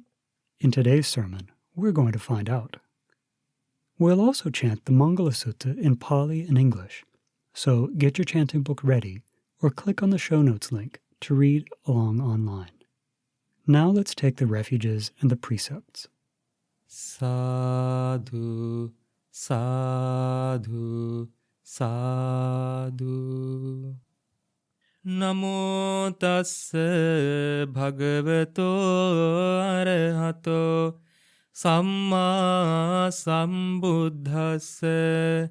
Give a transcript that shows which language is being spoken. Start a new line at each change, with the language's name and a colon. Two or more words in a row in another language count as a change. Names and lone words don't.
English: In today's sermon, we're going to find out. We'll also chant the Mangala Sutta in Pali and English, so get your chanting book ready or click on the show notes link to read along online. Now let's take the refuges and the precepts.
Pali: Sadhu, sadhu, sadhu. Namo tassa bhagavato arahato samma sambuddhassa.